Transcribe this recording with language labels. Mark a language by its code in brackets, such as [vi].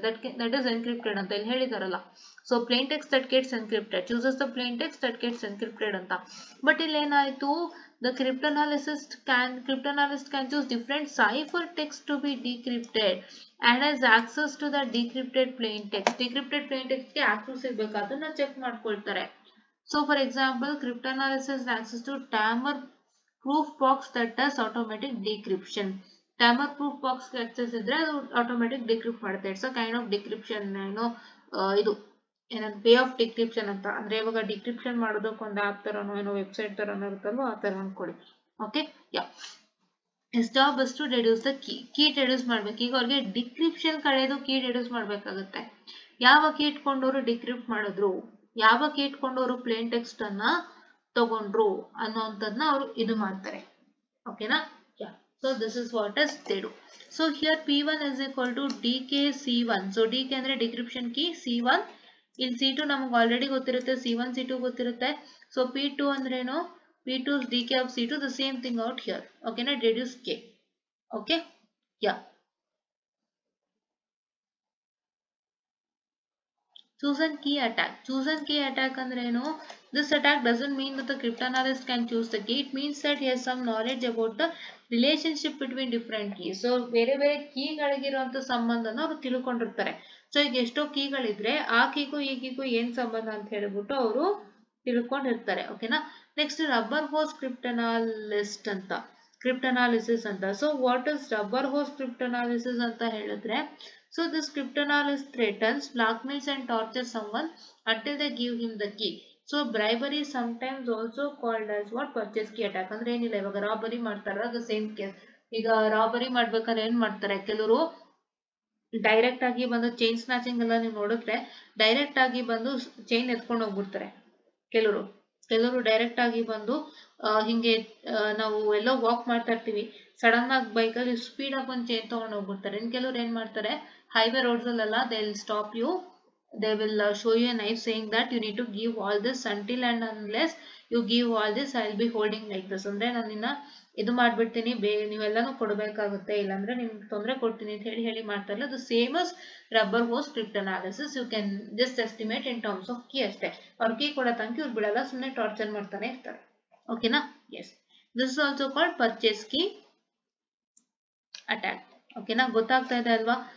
[en] that is encrypted [kn] ಅಂತ ಇಲ್ಲಿ ಹೇಳಿದಾರಲ್ಲ. [en] So plain text that gets encrypted, chooses the plain text that gets encrypted ಅಂತ. But [kn] ಇಲ್ಲಿ ಏನಾಯ್ತು, [en] the cryptanalyst can choose different cipher text to be decrypted and has access to the decrypted plain text. [kn] Decrypted plain text ಗೆ access ಇರಬೇಕು, ಅದನ್ನ check ಮಾಡ್ಕೊಳ್ತಾರೆ. [en] So for example, cryptanalysis has access to Tammer proof box that does automatic decryption. [kn] Tammer proof box ಗೆ access ಇದ್ರೆ ಅದು automatic decrypt ಮಾಡುತ್ತೆ. [en] It's a kind of decryption, [kn] ಇದು ಏನಂತ [en] Way of decryption ಅಂತ. [kn] ಅಂದ್ರೆ ಇವಾಗ ಡಿಕ್ರಿಪ್ಷನ್ ಮಾಡೋದಕ್ಕೆ ಒಂದು ಆಪ್ ತರನೋ ಏನೋ ವೆಬ್ಸೈಟ್ ತರನೋ ಇರುತ್ತಲ್ವ, ಆ ತರ ಅನ್ಕೊಳ್ಳಿ. [en] okay, yeah, his job is to deduce the key deduce [kn] ಮಾಡ್ಬೇಕು. ಈಗ ಅವ್ರಿಗೆ ಡಿಕ್ರಿಪ್ಷನ್ ಕಡೆದು ಕೀ ಡೆಡ್ಯೂಸ್ ಮಾಡ್ಬೇಕಾಗುತ್ತೆ. ಯಾವ ಕೀ ಇಟ್ಕೊಂಡವರು ಡಿಕ್ರಿಪ್ಟ್ ಮಾಡಿದ್ರು, ಯಾವ ಕೀ ಇಟ್ಕೊಂಡವರು ಪ್ಲೇನ್ ಟೆಕ್ಸ್ಟ್ ಅನ್ನ ತಗೊಂಡ್ರು ಅನ್ನೋಂಥದ್ನ ಅವರು ಇದು ಮಾಡ್ತಾರೆ. ಓಕೆನಾ? [en] Yeah, so this is what is they do. So here P1 is equal to DKC1. [kn] so DK ಅಂದ್ರೆ ಡಿಕ್ರಿಪ್ಷನ್ ಕೀ, C1 ಇಲ್ಲಿ C2 ನಮಗೆ ಆಲ್ರೆಡಿ ಗೊತ್ತಿರುತ್ತೆ, C1 C2 ಗೊತ್ತಿರುತ್ತೆ. [en] So P2 ಅಂದ್ರೇನು, P2 is DK of C2, the same thing out here. ಓಕೆನಾ? deduce K. Okay, yeah. Chosen key attack. Chosen key attack ಅಂದ್ರೇನು, this attack doesn't mean that the cryptanalyst can choose the key. It means that he has some knowledge about the relationship between different keys. [kn] So ಬೇರೆ ಬೇರೆ ಕೀಗಳಿಗಿರುವಂತ ಸಂಬಂಧನ ಅವರು ತಿಳ್ಕೊಂಡಿರ್ತಾರೆ. So ಈಗ ಎಷ್ಟೋ ಕೀಗಳಿದ್ರೆ ಆ ಕೀಗೂ ಈ ಕೀಗೂ ಏನ್ ಸಂಬಂಧ ಅಂತ ಹೇಳ್ಬಿಟ್ಟು ಅವರು ತಿಳ್ಕೊಂಡಿರ್ತಾರೆ. ಓಕೆನಾ? [en] Next rubber hose cryptanalyst ಅಂತ, cryptanalysis ಅಂತ. So what is rubber hose cryptanalysis [kn] ಅಂತ ಹೇಳಿದ್ರೆ, [en] so this cryptanalyst threatens, blackmails and tortures someone until they give him the key. So bribery is sometimes also called as what, purchase key attack. [kn] ಅಂದ್ರೆ ಏನಿಲ್ಲ, ಇವಾಗ robbery ಮಾಡ್ತಾರ, ಅದು same case. ಈಗ robbery ಮಾಡ್ಬೇಕಾದ್ರೆ ಏನ್ ಮಾಡ್ತಾರೆ, ಕೆಲವರು ಡೈರೆಕ್ಟ್ ಆಗಿ ಬಂದು ಚೈನ್ ಸ್ನಾಚಿಂಗ್ ಎಲ್ಲ ನೀವು ನೋಡಿದ್ರೆ ಡೈರೆಕ್ಟ್ ಆಗಿ ಬಂದು ಚೈನ್ ಎತ್ಕೊಂಡು ಹೋಗ್ಬಿಡ್ತಾರೆ ಕೆಲವರು ಡೈರೆಕ್ಟ್ ಆಗಿ ಬಂದು ಹಿಂಗೆ ನಾವು ಎಲ್ಲೋ ವಾಕ್ ಮಾಡ್ತಾ ಇರ್ತೀವಿ, ಸಡನ್ ಆಗಿ ಬೈಕಲ್ಲಿ ಸ್ಪೀಡ್ ಆಗಿ ಒಂದು ಚೈನ್ ತಗೊಂಡು ಹೋಗ್ಬಿಡ್ತಾರೆ. ಇನ್ನು ಕೆಲವ್ರು ಏನ್ ಮಾಡ್ತಾರೆ, ಹೈವೇ ರೋಡ್ಸ್ ಅಲ್ಲೆಲ್ಲ [en] They will stop you, they will show you a knife saying that you need to give all this until and unless you give all this I will be holding like this. [kn] ಅಂದ್ರೆ ನಾನು ನಿನ್ನ ಇದು ಮಾಡ್ಬಿಡ್ತೀನಿ, ನೀವೆಲ್ಲಾನು ಕೊಡಬೇಕಾಗುತ್ತೆ, ಇಲ್ಲಾಂದ್ರೆ ನಿಮ್ಗೆ ತೊಂದರೆ ಕೊಡ್ತೀನಿ ಅಂತ ಹೇಳಿ ಮಾಡ್ತಾರಲ್ಲ, ಅದು same as rubber hose ಕ್ರಿಪ್ಟನಾಲಿಸಿಸ್. [en] you can just estimate in terms of key [kn] ಅಷ್ಟೇ. ಅವ್ರ ಕೀ ಕೊಡೋ ತನಕ ಇವ್ರು ಬಿಡಲ್ಲ, ಸುಮ್ಮನೆ ಟಾರ್ಚರ್ ಮಾಡ್ತಾನೆ ಇರ್ತಾರೆ. ಓಕೆನಾ? [en] Yes, this is also called purchase key attack. ಓಕೆನಾ? [kn] ಗೊತ್ತಾಗ್ತಾ ಇದೆ ಅಲ್ವಾ?